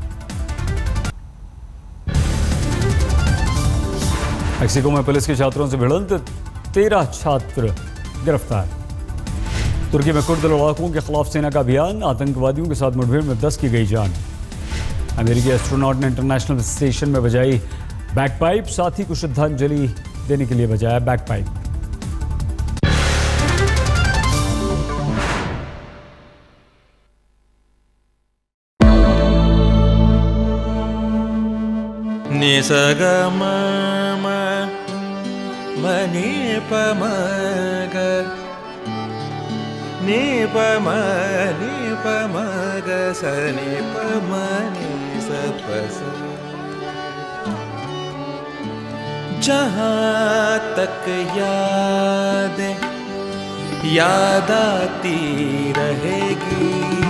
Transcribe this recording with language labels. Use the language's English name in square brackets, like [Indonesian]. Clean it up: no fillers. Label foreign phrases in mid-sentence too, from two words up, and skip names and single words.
[Hindi] मेक्सिको में पुलिस के छात्रों से भिड़ंत। 13 छात्र गिरफ्तार। तुर्की में कुर्द लड़ाकों के खिलाफ सेना का अभियान। आतंकवादियों के साथ मुठभेड़ में 10 की गई जान। अमेरिकी एस्ट्रोनॉट ने इंटरनेशनल स्टेशन में बजाई बैकपाइप, साथी को श्रद्धांजलि देने के लिए बजाया बैकपाइप। नि स ग म म नि प म ग नि प म ग स नि प म नि स प स। जहाँ तक याद आती रहेगी